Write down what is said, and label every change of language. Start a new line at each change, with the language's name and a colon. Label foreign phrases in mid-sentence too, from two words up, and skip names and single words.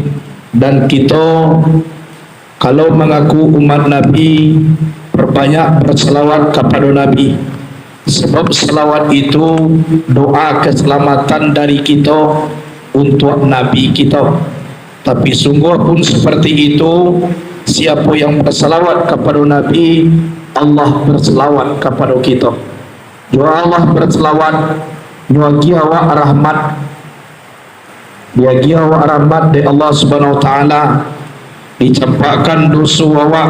Indonesian: Dan kita kalau mengaku umat Nabi, perbanyak berselawat kepada Nabi, sebab selawat itu doa keselamatan dari kita untuk Nabi kita. Tapi sungguh pun seperti itu, siapa yang berselawat kepada Nabi, Allah berselawat kepada kita. Doa Allah berselawat,
Minangkabau: nyuagi awak rahmat, biagi awak rahmat
Indonesian: dari Allah
Arabic: سبحانه وتعالى,
Indonesian: dicampakkan dosa awak.